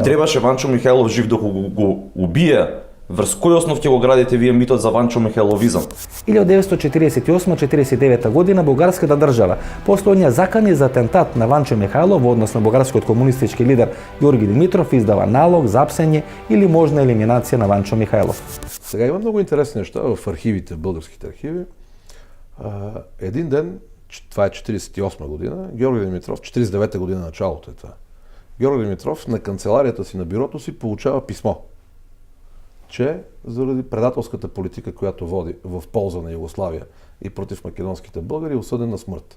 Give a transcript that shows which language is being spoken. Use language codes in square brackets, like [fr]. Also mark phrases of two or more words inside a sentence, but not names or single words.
[mk] Им требаше Ванчо Михајлов жив доколку го убие. Врз кој основ ќе го градите вие митот за Ванчо Михајловизам? 1948-49 година бугарската држава после оние закани за атентат на Ванчо Михајлов во однос на бугарскиот комунистички лидер Ѓорги Димитров издава налог за апсење или можна елиминација на Ванчо Михајлов. [bg] Сега има многу интересни неща в архивите, в българските архиви. Един ден, това е 48 година, Ѓорги Димитров, 49 година началото е това, Ѓорги Димитров на канцеларията си, на бюрото си получава писмо, че заради предателската политика, която води в полза на Югославия и против македонските българи, е осъден на смърт.